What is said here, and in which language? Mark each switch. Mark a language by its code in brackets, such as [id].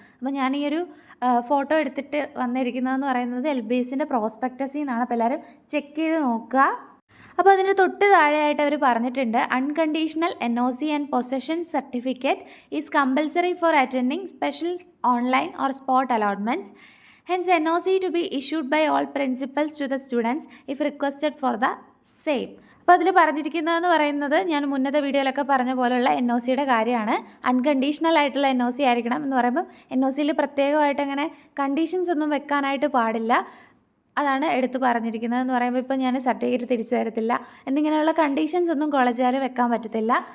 [ml] അപ്പോൾ ഞാൻ ഈ ഒരു ഫോട്ടോ എടുത്തിട്ട് വന്നിരിക്കുന്നതെന്ന് പറയുന്നത് LBSൻ്റെ പ്രോസ്പെക്ടസിൽ നിന്നാണ്. അപ്പോൾ എല്ലാവരും ചെക്ക് ചെയ്ത് നോക്കുക. അപ്പോൾ അതിന് തൊട്ട് താഴെയായിട്ട് അവർ പറഞ്ഞിട്ടുണ്ട്, [en] Unconditional NOC and possession certificate is compulsory for attending special online or spot allotments. Hence, NOC to be issued by all principals to the students if requested for the same. [ml] അപ്പോൾ അതിൽ പറഞ്ഞിരിക്കുന്നതെന്ന് പറയുന്നത് ഞാൻ മുന്നത്തെ വീഡിയോയിലൊക്കെ പറഞ്ഞ പോലുള്ള NOCയുടെ കാര്യമാണ്. അൺകണ്ടീഷണൽ ആയിട്ടുള്ള NOC ആയിരിക്കണം എന്ന് പറയുമ്പം NOCയിൽ പ്രത്യേകമായിട്ട് അങ്ങനെ കണ്ടീഷൻസ് ഒന്നും വെക്കാനായിട്ട് പാടില്ല. അതാണ് എടുത്ത് പറഞ്ഞിരിക്കുന്നതെന്ന് പറയുമ്പോൾ ഇപ്പോൾ ഞാൻ സർട്ടിഫിക്കറ്റ് തിരിച്ചു തരത്തില്ല എന്നിങ്ങനെയുള്ള കണ്ടീഷൻസ് ഒന്നും കോളേജുകാർ വെക്കാൻ പറ്റത്തില്ല.